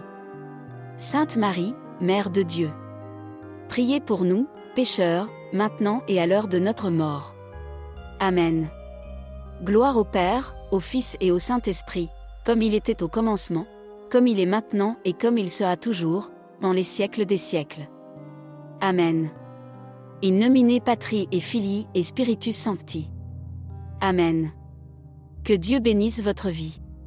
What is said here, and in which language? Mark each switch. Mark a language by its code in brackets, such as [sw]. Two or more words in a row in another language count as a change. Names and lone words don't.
[fr] Sainte Marie, Mère de Dieu. Priez pour nous, pécheurs, maintenant et à l'heure de notre mort. Amen. Gloire au Père, au Fils et au Saint-Esprit, comme il était au commencement, comme il est maintenant et comme il sera toujours, dans les siècles des siècles. Amen. [la] In nomine Patri et Filii et Spiritus Sancti. [fr] Amen. Que Dieu bénisse votre vie.